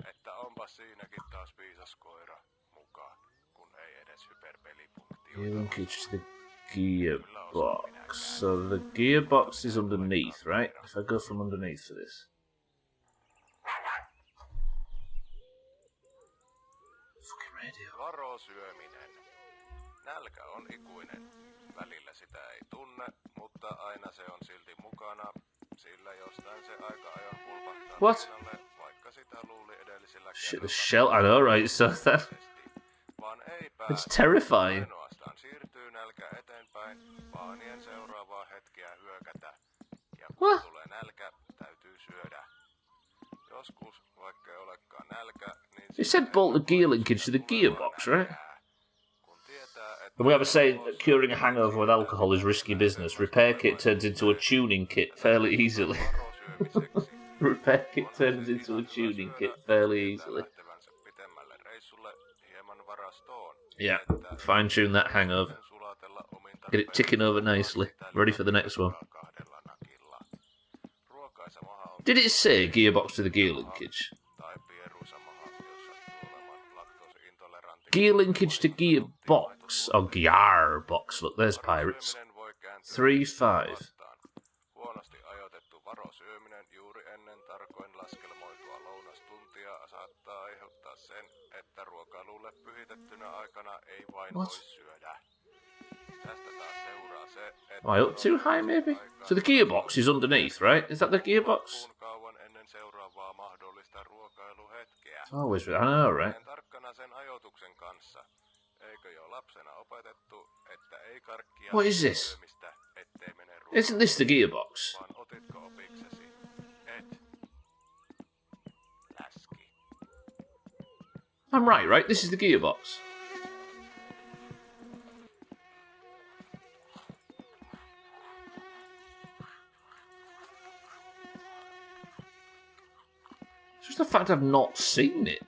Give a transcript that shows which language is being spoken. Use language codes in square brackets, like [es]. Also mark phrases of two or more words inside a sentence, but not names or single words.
[en] Gear linkage to the gearbox. So the gearbox is underneath, right? If I go from underneath for this. Fucking radio. [fi] Varo syöminen. Nälkä on ikuinen. Välillä sitä ei tunne, mutta aina se on silti mukana. Sillä jostain se aika ajon pulpahtaa pinnalle, vaikka sitä luuli edellisellä [en] Shit, the shell. I know, right? So that. It's terrifying. [fi] Ainoastaan siirtyy nälkä eteenpäin, vaanien seuraavaa hetkeä hyökätä. Ja kun tulee nälkä, täytyy syödä. Joskus, vaikka ei olekaan nälkä, niin... [en] It said bolt the gear linkage to the gearbox, right? And we have a saying that curing a hangover with alcohol is risky business. Repair kit turns into a tuning kit fairly easily. Repair kit turns into a tuning kit fairly easily. Yeah, fine-tune that hangover. Get it ticking over nicely. Ready for the next one. Did it say gearbox to the gear linkage? Gear linkage to gearbox. Oh, gearbox. Look, there's pirates. 3 5. [fi] Huonosti ajoitettu varosyöminen juuri ennen tarkoin laskelmoitua lounastuntia saattaa aiheuttaa sen, että ruokailulle pyhitetty Sovitettuna aikana ei vain [en] What? [fi] voi syödä. Tästä taas seuraa se, että [en] Am I up too high, maybe? So the gearbox is underneath, right? Is that the gearbox? [fi] kauan ennen seuraavaa mahdollista ruokailuhetkeä. [en] It's always... I know, right? [fi] Olen tarkkana sen ajoituksen kanssa. Eikö jo lapsena opetettu, että ei karkkia [en] What is this? [fi] syömistä, ettei mene [en] Isn't this the gearbox? [fi] vaan otitko opiksesi? Et. Läski. [en] I'm right? This is the gearbox. It's just the fact I've not seen it.